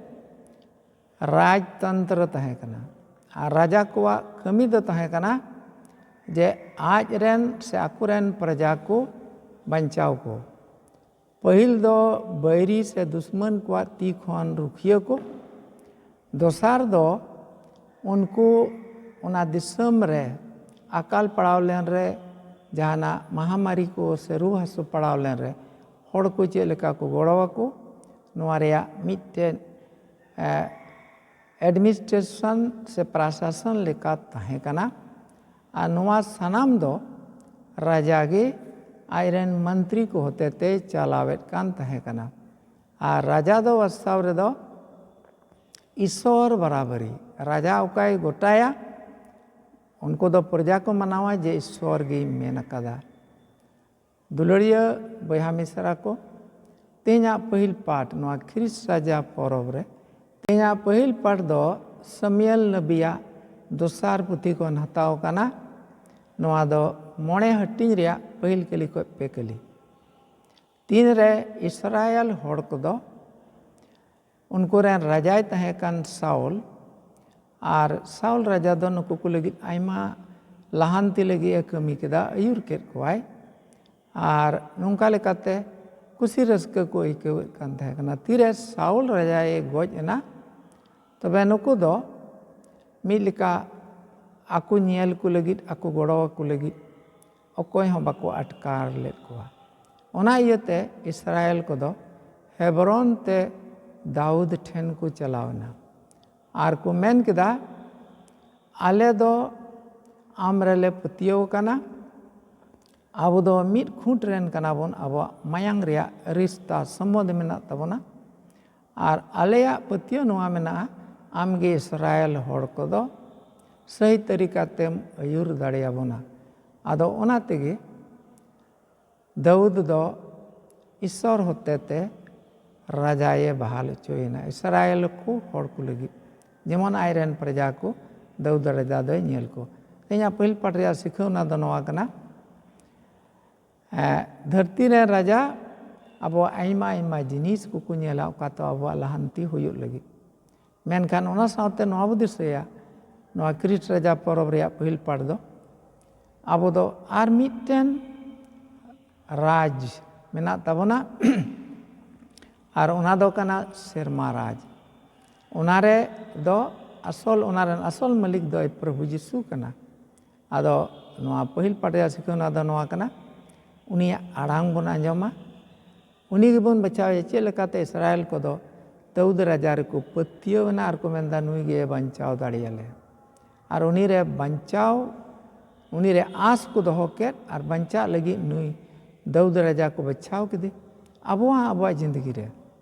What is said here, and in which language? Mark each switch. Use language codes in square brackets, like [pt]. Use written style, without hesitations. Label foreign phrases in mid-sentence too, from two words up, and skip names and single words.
[sat] राजतंत्र तहे कना आर राजा कोवा कमी दो तहे कना जे आज रेन से आकुरेन प्रजा को बंचाव को पहिल दो बैरी से दुश्मन को ती खन रुखिया को दोसार दो उनको उना दिसम रे अकाल पड़ाव लेन रे जहाना महामारी को से रूह हसु पड़ाव लेन रे होड़ को चे लेका को गोड़वा को नोरिया मिट्टे एडमिनिस्ट्रेशन से प्रशासन लेका तहे कना आ नोआ सनाम दो राजा के आयरन मंत्री को होते ते चलावेट कान तहे कना आ राजा दो वस्ताव रे दो ईश्वर बराबरी राजा उकाय गोटाया उनको दो प्रजा को मनावा जे ईश्वर गी मेन कदा दुलड़िया बया मिसरा को तेजा पहिल पाठ नोआ ख्रिस्ट राजा परब रे तेजा पहिल पाठ दो समियल नबिया दोसार पुथी को हताव कना नोआ दो मोणे हटिंग रिया पहिल कली को पे कली तीन रे इस्राएल होड़ को दो उनको रे राजाय तहे कान साउल आर साउल राजा दो नुकु को लगी आयमा लहानती लगी कमी केदा अयुर केद कोवाय आर नुंका लेकाते कुसी रस्क को इकवे कान तहे कना तीरे साउल राजाए गोज एना तबे नुकु दो मिलिका आकु नियल को लगी आकु गोड़ो को लगी अकोय हो बाको अटकार लेद कोवा ओना इयते इस्राएल को दो हेब्रोन ते दाऊद ठेन को चलावना आर को मेन केदा आले दो आमरेले पतियो कना अब दो मिट खूंट रेन कना बोन अब मायांग रिया रिश्ता संबंध मेना तबोना आर आलेया पतियो नोआ मेना आमगे इस्राएल होड़ को दो सही तरीका तेम अयुर दाड़िया बोना आदो ओना तेगे दाऊद दो ईश्वर होते ते राजाए बहाल चोयना इस्राएल को होड़ को लगी जेमन आयरन प्रजा को दाऊद राजा दो नेल को तेजा पहिल पाठ रे सिखौना दो नोआ कना धरती रे राजा अब आइमा आइमा जिनिस को नेला का तो अब लहानती हुयुग लगी मेनखान ओना सावते नोआ बुदिसया नोआ ख्रिस्ट राजा परब रे पहिल पाठ दो अब दो आर मिटेन राज मेना तबोना आर ओना दो कना सेरमा राज ओनारे दो असल मालिक दो प्रभु यीशु कना आदो नोआ पहिल पाठ रे सिखौना दो नोआ कना उनिया आड़ांग बन आंजमा उनी गेबन बचावे चे लेकाते इस्राएल को दो दाऊद राजा रे को पतियोना आर को मेंदा नुई गे बंचाव दाड़ियाले आर उनी रे बंचाव उनी रे आस को दोहो के आर बंचा लगी नुई दाऊद राजा को बचाव के दे अबवा जिंदगी रे